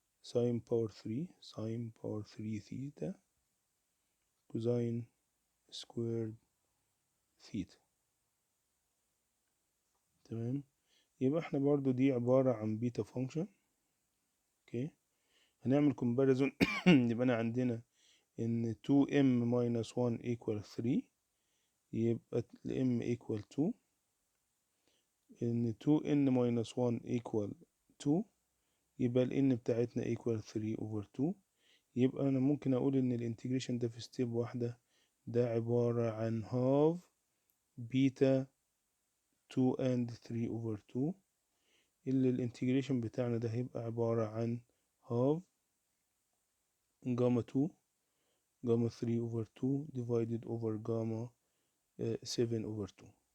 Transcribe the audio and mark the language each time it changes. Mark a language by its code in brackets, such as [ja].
[en] sine power 3 theta cosine squared theta. [ar] تمام، يبقى احنا برضو دي عبارة عن بيتا فانكشن. اوكي، هنعمل comparison. يبقى انا عندنا ان [en] 2m minus 1 equal 3 [ar] يبقى m equal 2، ان [en] 2n minus 1 equal 2 [ar] يبقى ال n بتاعتنا equal 3 over 2. يبقى انا ممكن اقول ان الانتجريشن ده في ستيب واحدة ده عبارة عن [en] half beta 2 and 3 over 2، [ar] اللي الانتجريشن بتاعنا ده هيبقى عبارة عن half جاما 2 جاما 3 over 2 divided over جاما 7 over 2.